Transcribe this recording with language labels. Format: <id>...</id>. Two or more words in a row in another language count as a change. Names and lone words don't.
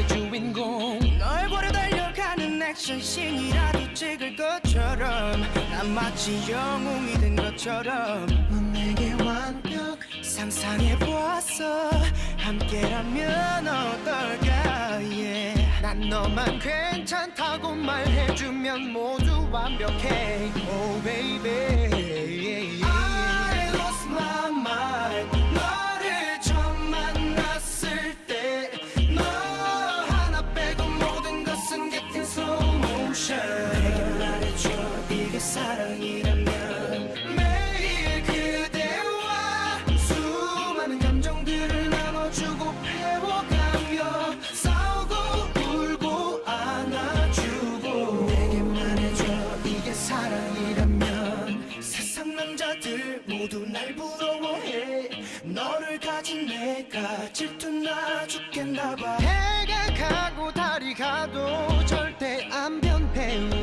<ko>주인공 널 보려 달려가는 액션씬이라도 찍을 것처럼 난 마치 영웅이 된 것처럼 넌 내게 완벽 상상해보았어 함께라면 어떨까 yeah. 난 너만 괜찮다고 말해주면 모두 완벽해</ko> <en>Oh baby I lost my mind</en> <ko>너를 처음 만났을 때 너 하나 빼고 모든 것은</ko> <en>getting slow motion</en> <ko>내게 말해줘 이게 사랑이라면 매일 그대와 수많은 감정들을 나눠주고 배워가며 싸우고 울고 안아주고 내게 말해줘 이게 사랑이라면 세상 남자들 모두 날 부러워해 너를 가진 내가 질투나 죽겠나봐 해가 가고 달이 가도 절대 안 변해</ko>